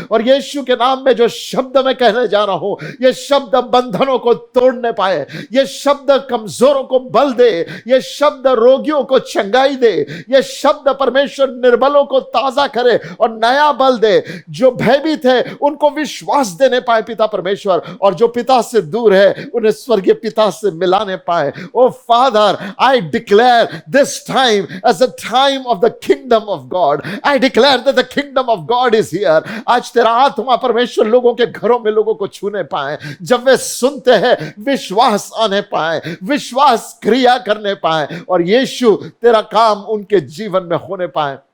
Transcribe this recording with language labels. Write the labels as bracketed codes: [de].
[hi] और यीशु के नाम में जो शब्द मैं कहने जा रहा हूं, ये शब्द बंधनों को तोड़ने पाए, ये शब्द कमजोरों को बल दे, ये शब्द रोगियों को चंगाई दे, ये शब्द परमेश्वर निर्बलों को ताजा करे और नया बल दे। जो भयभीत है उनको विश्वास देने पाए पिता परमेश्वर, और जो पिता से दूर है उन्हें स्वर्गीय पिता से मिलाने पाए। [en] O father, I declare this time as a time of the kingdom of God. I declare that the kingdom of God is here. [hi] आज तेरा आत्मा परमेश्वर लोगों के घरों में लोगों को छूने पाए, जब वे सुनते हैं विश्वास आने पाए, विश्वास क्रिया करने पाए, और यीशु तेरा काम उनके जीवन में होने पाए।